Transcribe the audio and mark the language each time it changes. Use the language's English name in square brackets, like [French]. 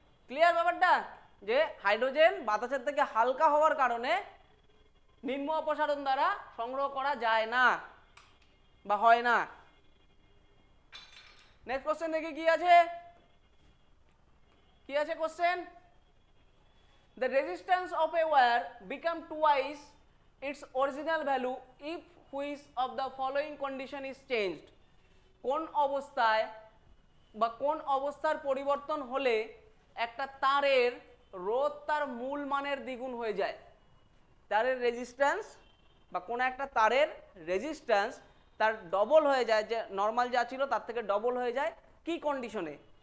[Bangla] Clear ব্যাপারটা, যে hydrogen বাতাসের থেকে হালকা হওয়ার কারণে নিম্ন অপসারণ দ্বারা সংগ্রহ করা যায় না বা হয় না। নেক্সট কোশ্চেন দেখি কি আছে, কি আছে question. [English] The resistance of a wire become twice its original value if which of the following condition is changed? [Bangla] কোন অবস্থায় বা কোন অবস্থার পরিবর্তন হলে একটা তারের রোধ তার মূল মানের দ্বিগুণ হয়ে যায়? তারের রেজিস্ট্যান্স বা কোন একটা তারের রেজিস্ট্যান্স তার ডবল হয়ে যায়, যে নর্মাল যা ছিল তার থেকে ডবল হয়ে যায়, কি কন্ডিশনে?